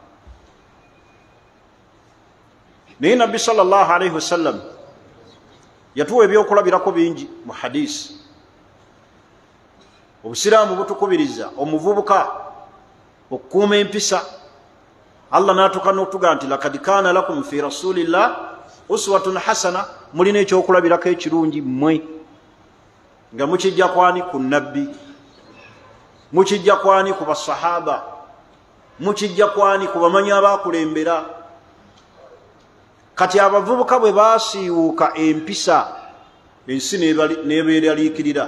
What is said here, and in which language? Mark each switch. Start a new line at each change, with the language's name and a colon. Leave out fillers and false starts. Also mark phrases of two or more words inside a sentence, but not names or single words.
Ganda: Naye Nabbi
Arabic: صلى الله عليه وسلم
Ganda: yatuwa ebyokulabirako bingi mu hadisi. Obusiraamu butukubiriza omuvubuka okukuuma empisa. Allah n'atuuka n'otuga nti
Arabic: لقد كان لكم في رسول الله أسوة حسنة,
Ganda: mulina ekyokulabirako ekirungi mmwe. Nga mukijja kwani? Ku nabbi. Mukijja kwani? Ku basahaba. Mukijja kwani? Ku bamanyi abaakulembera. Kati abavubuka bwe baasiiwuuka empisa, ensi nebeeraliikirira.